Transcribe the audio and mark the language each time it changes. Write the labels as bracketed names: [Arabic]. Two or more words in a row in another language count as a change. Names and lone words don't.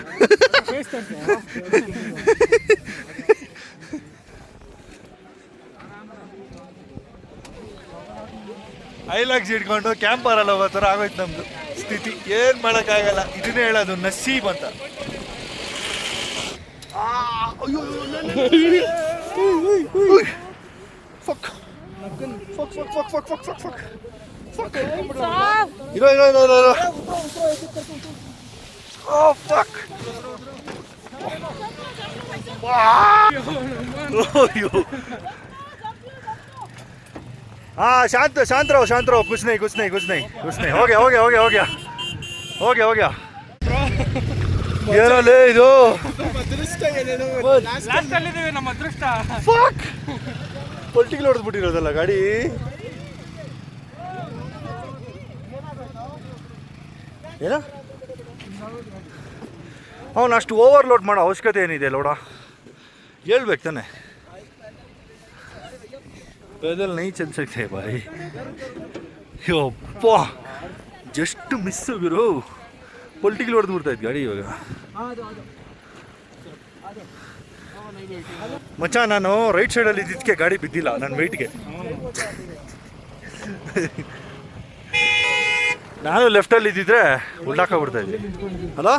[Kannada] ಐಲಾಕ್ಸ್ ಇಟ್ಕೊಂಡು ಕ್ಯಾಂಪರಲ್ಲಿ ಹೋಗೋ ಥರ ಆಗೋಯ್ತು ನಮ್ದು ಸ್ಥಿತಿ. ಏನು ಮಾಡೋಕ್ಕಾಗಲ್ಲ. ಇದನ್ನೇ ಹೇಳೋದು ನಸೀಬ್ ಅಂತ. ಇರೋ. [Hindi] हाँ शांत रहो कुछ नहीं हो गया [Kannada] ಏನಲ್ಲೇ ಇದು? ಲಾಸ್ಟ್ ಅಲ್ಲಿ ಇದೀವಿ ನಮ್ಮ ಅದೃಷ್ಟ. ಪೊಲ್ಟಿಗೆ ಹೊಡೆದ್ಬಿಟ್ಟಿರೋದಲ್ಲ ಗಾಡಿ. ಏನ ಅವನು ಅಷ್ಟು ಓವರ್ಲೋಡ್ ಮಾಡೋ ಅವಶ್ಯಕತೆ ಏನಿದೆ ಲೋಡ? ಹೇಳ್ಬೇಕು ತಾನೆ. [Hindi] पैदल नहीं चल सकते भाई. [Kannada] ಯಪ್ಪ, [English] just miss [Kannada] ಗುರು. ಪೊಲ್ಟಿಗೆ ಹೊಡೆದು ಬಿಡ್ತಾ ಇತ್ತು ಗಾಡಿ ಇವಾಗ. ಮಚ್ಚ, ನಾನು ರೈಟ್ ಸೈಡಲ್ಲಿ ಇದ್ದಿದ್ದಕ್ಕೆ ಗಾಡಿ ಬಿದ್ದಿಲ್ಲ ನನ್ನ ವೆಯ್ಟ್ಗೆ. ನಾನು ಲೆಫ್ಟಲ್ಲಿ ಇದ್ದಿದ್ರೆ ಉಳ್ಳಾಕೊಂಡ್ಬಿಡ್ತಾ ಇದ್ವಿ ಅಲ್ಲ.